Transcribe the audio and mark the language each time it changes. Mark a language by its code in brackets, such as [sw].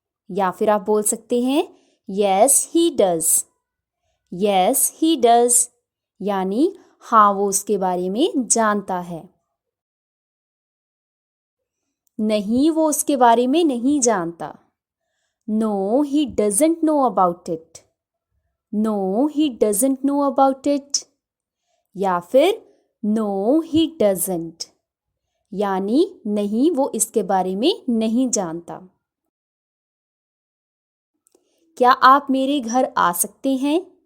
[hi] या फिर आप बोल सकते हैं [en] Yes, he does. Yes, he does. [hi] यानी हाँ, वो उसके बारे में जानता है. नहीं, वो उसके बारे में नहीं जानता. [en] No, he doesn't know about it. No, he doesn't know about it. [hi] या फिर [en] No, he doesn't. [hi] यानी नहीं, वो इसके बारे में नहीं जानता. क्या आप मेरे घर आ सकते हैं?